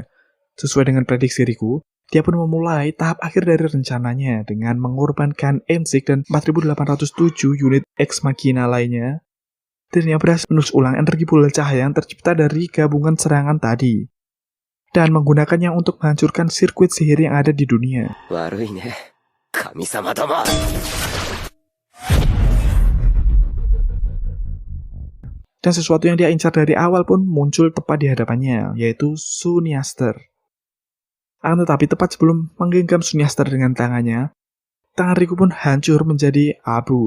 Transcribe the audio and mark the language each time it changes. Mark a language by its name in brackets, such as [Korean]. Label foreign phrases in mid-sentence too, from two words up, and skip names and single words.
[Indonesian] Sesuai dengan prediksi Riku, dia pun memulai tahap akhir dari rencananya dengan mengorbankan Enzik dan 4807 unit Ex Machina lainnya. Dirinya berhasil menus ulang energi bola cahaya yang tercipta dari gabungan serangan tadi, dan menggunakannya untuk menghancurkan sirkuit sihir yang ada di dunia. [Japanese] 悪いね、神様ども。 [Indonesian] Dan sesuatu yang dia incar dari awal pun muncul tepat di hadapannya, yaitu Sunyaster. Akan tetapi tepat sebelum menggenggam Sunyaster dengan tangannya, tangan Riku pun hancur menjadi abu.